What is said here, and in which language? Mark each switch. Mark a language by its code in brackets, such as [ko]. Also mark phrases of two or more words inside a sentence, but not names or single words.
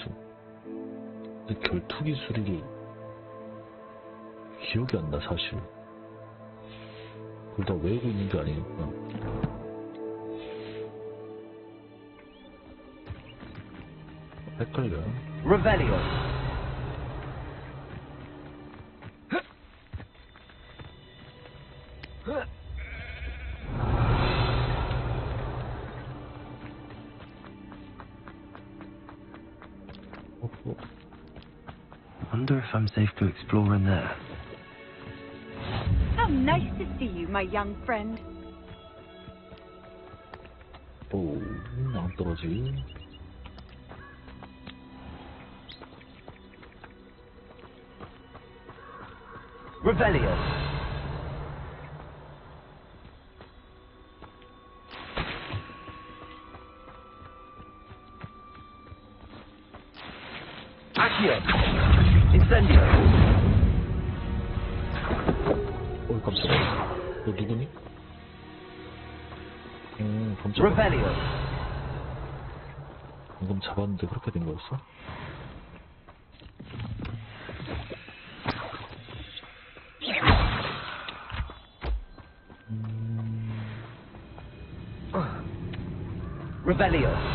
[ko] 근데 결투기술이 기억이 안 나 사실. 그걸 다 외우고 있는 게 아니니까. 헷갈려. Revelio. [en] Wonder if I'm safe to explore in there. How nice to see you, my young friend. [ko] 오, 안 떨어지. Revelio. Accio. Incendio. 오, 깜짝이야. 너 누구니? 깜짝이야. Revelio. 방금 잡았는데 그렇게 된 거였어? Revelio.